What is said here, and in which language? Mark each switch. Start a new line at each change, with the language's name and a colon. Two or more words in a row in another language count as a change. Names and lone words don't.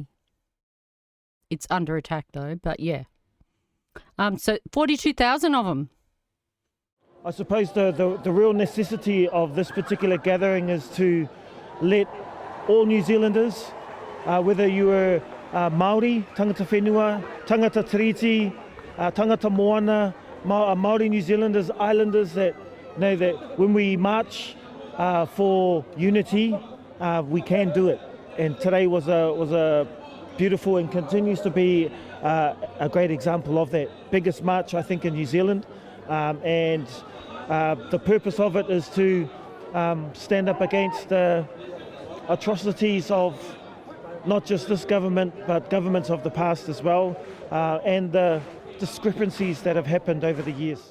English: It's under attack though, but yeah. So 42,000 of them. I suppose the real necessity of this particular gathering is to let all New Zealanders, whether you are Māori,
Māori: tangata whenua, tangata tiriti, tangata moana,
English: Māori New Zealanders, islanders, that know that when we march for unity, we can do it. And today was a beautiful and continues to be a great example of that. Biggest march, I think, in New Zealand, and the purpose of it is to stand up against the atrocities of not just this government, but governments of the past as well, and the discrepancies that have happened over the years.